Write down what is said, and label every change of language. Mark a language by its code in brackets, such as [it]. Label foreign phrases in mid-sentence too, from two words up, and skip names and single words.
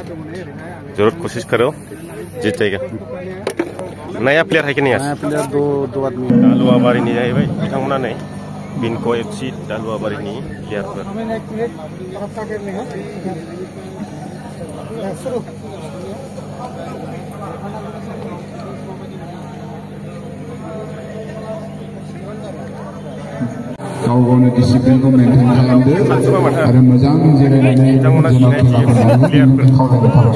[hi] जरूर कोशिश करो जीत जाएगा नया प्लेयर है कि नहीं नया प्लेयर दो आदमी [brx] दालुवाबारिनि जाहैबाय बिथांमोना नै बिनक FC दालुवाबारिनि प्लेयारफोर गाव गावनो डिसिप्लिनखौ मेनटेन खालामदो आरो मोजां जिरायनानै जोंनाव खेलाखौ